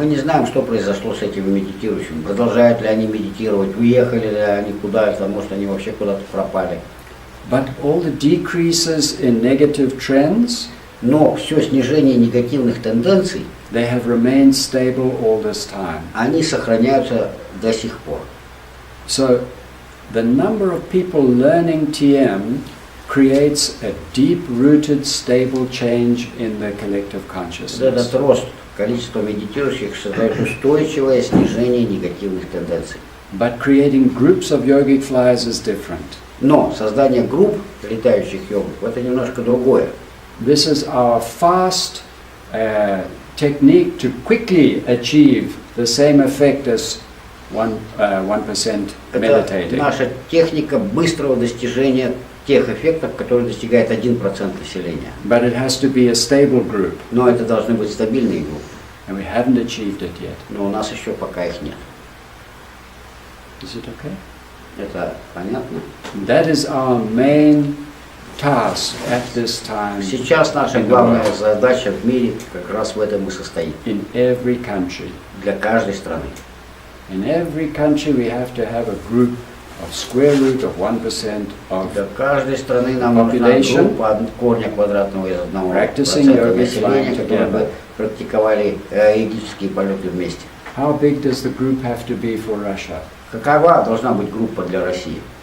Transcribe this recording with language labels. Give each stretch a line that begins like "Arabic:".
Russian: Мы не знаем, что произошло с этими медитирующими. Продолжают ли они медитировать, уехали ли они куда-то, может они вообще куда-то пропали.
English: But all the decreases in negative trends,
Russian: Но все снижение негативных тенденций,
English: they have remained stable all this time.
Russian: они сохраняются до сих пор.
English: So the number of people learning TM creates a deep-rooted, stable change in the collective
Russian: Вот
English: consciousness.
Russian: этот рост количества медитирующих создает устойчивое снижение негативных тенденций.
English: But creating groups of yogic flyers is different.
Russian: Но создание групп летающих йогов – это немножко другое.
English: This is our fast technique to quickly achieve the same effect as 1%
Russian: Это
English: meditating.
Russian: наша техника быстрого достижения тех эффектов, которые достигает 1% населения.
English: But it has to be a stable group,
Russian: Но это должны быть стабильные группы.
English: and we haven't achieved it yet.
Russian: Но у нас еще пока их нет.
English: Is it okay?
Russian: Это понятно?
English: That is our main task at this time
Russian: Сейчас наша главная задача в мире как раз в этом и состоит.
English: in every country.
Russian: Для каждой страны.
English: In every country we have to have a group of square root of 1% of
Russian: Для каждой страны нам нужна
English: Population.
Russian: группа от корня квадратного из 1%
English: Practicing yoga
Russian: населения,
English: flying
Russian: которые
English: together.
Russian: бы практиковали йогические полеты вместе.
English: How big does the group have to be for Russia?
Russian: Какова должна быть группа для России?